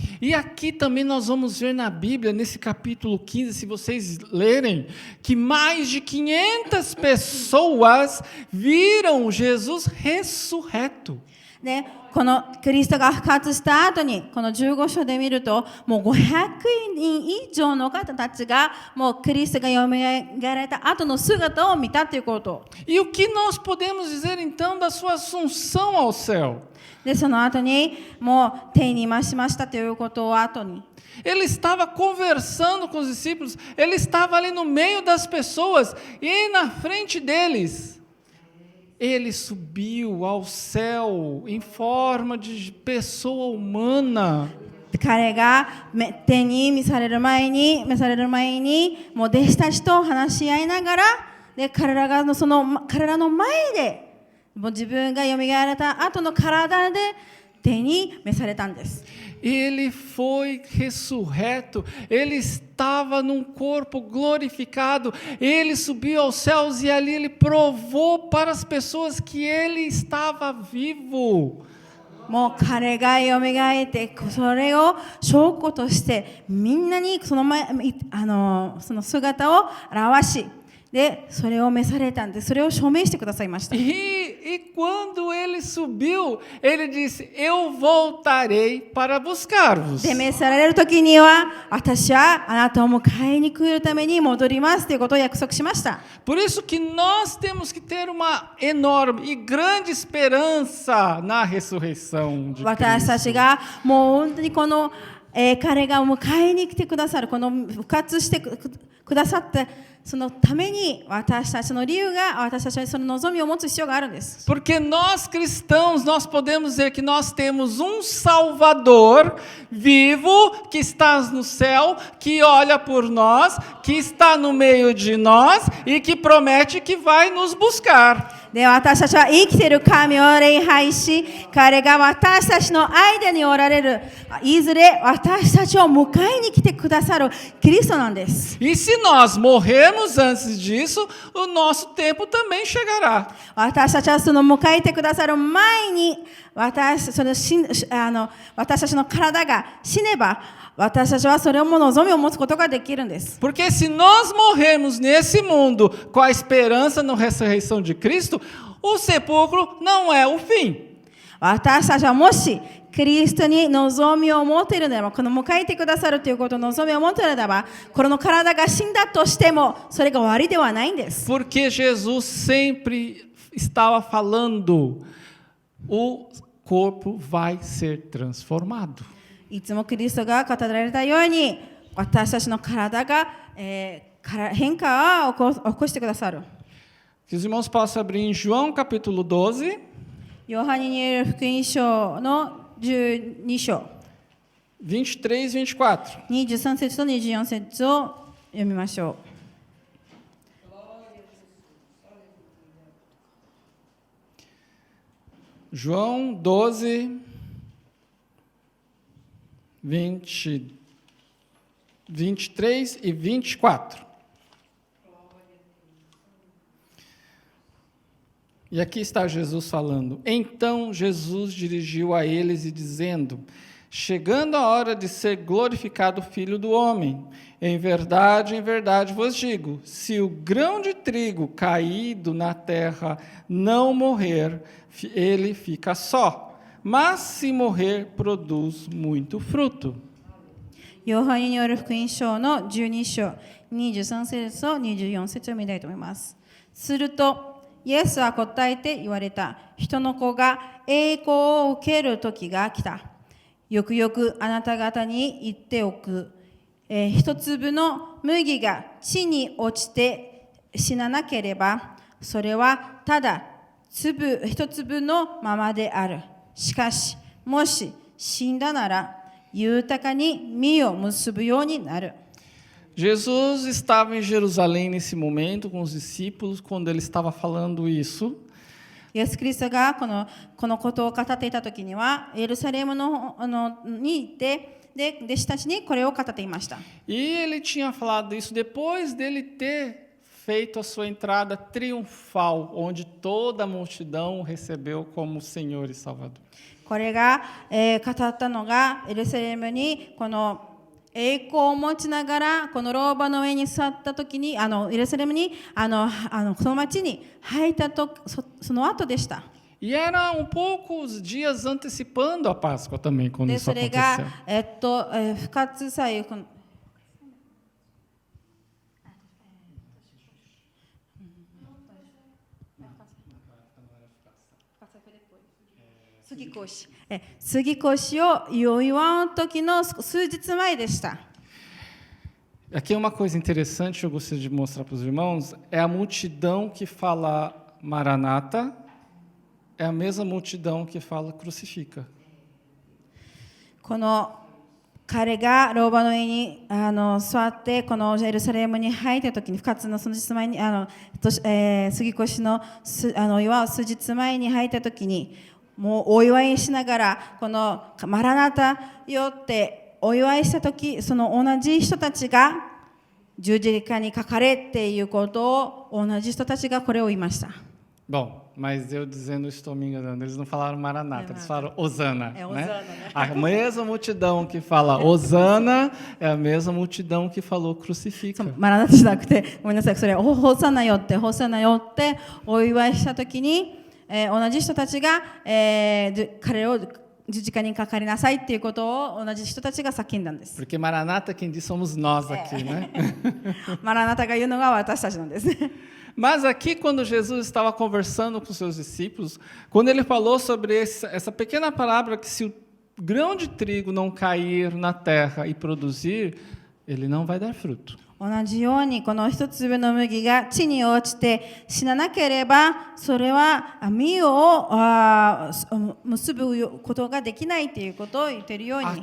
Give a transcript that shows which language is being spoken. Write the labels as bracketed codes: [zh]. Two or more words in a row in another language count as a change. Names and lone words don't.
[pt] E aqui também nós vamos ver na Bíblia, nesse capítulo 15, se vocês lerem, que mais de 500 pessoas viram Jesus ressurreto. [ja] でこのキリストが復活した後にこの15章で見るともう500人以上の方たちがもうキリストがよみがえられた後の姿を見たということ。 [pt] E o que nós podemos dizer então da sua assunção ao céu? [ja] でその後にもう天に増しましたということを後に [pt] Ele estava conversando com os discípulos, ele estava ali no meio das pessoas e na frente deles. Ele subiu ao céu em forma de pessoa humana. [ja] 彼が天に召される前にもう弟子たちと話し合いながらで彼らの前でもう自分がよみがえられた後の体で天に召されたんです。 [pt] Ele foi ressurreto, ele estava num corpo glorificado, ele subiu aos céus e ali ele provou para as pessoas que ele estava vivo. [ja] もう彼がよみがえってそれを証拠としてみんなにその姿を表しでそれを召されたんで、それを証明してくださいました。 [pt] E quando ele subiu, ele disse: Eu voltarei para buscar-vos. [ja] で召される時には、私はあなたを迎えに来るために戻りますということを約束しました。 [pt] Por isso que nós temos que ter uma enorme e grande esperança na ressurreição de [ja] 私たち [pt] Cristo. [ja] がもう本当にこの、彼が迎えに来てくださる、この復活してくださったそのために、私たちの理由が、私たちはその望みを持つ必要があるんです。 [pt] Porque nós cristãos, nós podemos dizer que nós temos um Salvador vivo, que está no céu, que olha por nós, que está no meio de nós e que promete que vai nos buscar. [ja] で、私たちは生きている神を礼拝し、彼が私たちの間におられる、いずれ私たちを迎えに来てくださるキリストなんです。 [pt] E se nós morrermos antes disso, o nosso tempo também chegará. [ja] 私たちはその迎えてくださる前に、私たちの体が死ねば、私たちはそれをも望みを持つことができるんです。 [pt] Porque se nós morrermos nesse mundo com a esperança na ressurreição de Cristo, o sepulcro não é o fim. [ja] 私たちはもしキリストに望みを持っているならば、この迎えてくださるということを望みを持っているならば、この体が死んだとしてもそれが終わりではないんです。 [pt] Porque Jesus sempre estava falando, o corpo vai ser transformado. [ja] いつもキリストが語られたように、私たちの体が、変化を起こしてくださる。 [pt] Que os irmãos possam abrir em João capítulo 12, [ja] ヨハネによる福音書の12章 [pt] 23 e 24. [ja] 23節と24節を読みましょ [pt] う。João 12, 23 e 24. E aqui está Jesus falando. Então Jesus dirigiu a eles e dizendo: Chegando a hora de ser glorificado o Filho do Homem, em verdade vos digo, se o grão de trigo caído na terra não morrer, ele fica só, mas se morrer, produz muito fruto. [ja] う。ヨハネによる福音書の12章23節と24節を読みたいと思います。するとイエスは答えて言われた。人の子が栄光を受ける時が来た。よくよくあなた方に言っておく。一粒の麦が地に落ちて死ななければ、それはただ一粒のままである。しかし、もし死んだなら、豊かに実を結ぶようになる。 [pt] Jesus estava em Jerusalém nesse momento com os discípulos, quando ele estava falando isso. [ja] イエス・キリストがこのことを語っていたときには、エルサレムに行って、で弟子たちにこれを語っていました。 [pt] E ele tinha falado isso depois dele ter feito a sua entrada triunfal, onde toda a multidão o recebeu como Senhor e Salvador. [ja] これが、語ったのがエルサレムにこの栄光を持ちながらこのローバの上に座ったときに、エルサレムにその町に入ったとその後でした。 [pt] E era poucos dias antecipando a Páscoa também, quando [ja] で [pt] isso [ja] それが [pt] aconteceu. [ja] 復活祭杉越を祝う時の数日前でした。 [pt] Aqui uma coisa interessante que eu gostaria de mostrar para os irmãos, é a multidão que fala Maranata, é a mesma multidão que fala crucifica. [ja] この彼がローバの上に座ってこのエルサレムに入った時に、復活のその日前に杉越の祝う数日前に入った時に、もうお祝いしながらこのマラナタよってお祝いした時、その同じ人たちが十字架にかかれっていうことを同じ人たちがこれを言いました。 [pt] Bom, mas eu dizendo, estou me enganando, eles não falaram Maranata, eles falaram Hosana. É né? Hosana, né? A mesma multidão que fala Hosana é a mesma multidão que falou crucifica. [ja] マラナタじゃなくて、ごめんなさい、それホサナよってお祝いしたときに、同じ人たちが、彼を十字架にかかりなさいっていうことを同じ人たちが叫んだんです。 [pt] Porque Maranata quem diz somos nós aqui, né? [ja] マラナタが言うのが私たちなんですね。 [pt] Mas aqui, quando Jesus estava conversando com seus discípulos, quando ele falou sobre essa pequena parábola que se o grão de trigo não cair na terra e produzir, ele não vai dar fruto. [ja] 同じようにこの一粒の麦が地に落ちて死ななければそれは実を結ぶことができないということを言っているように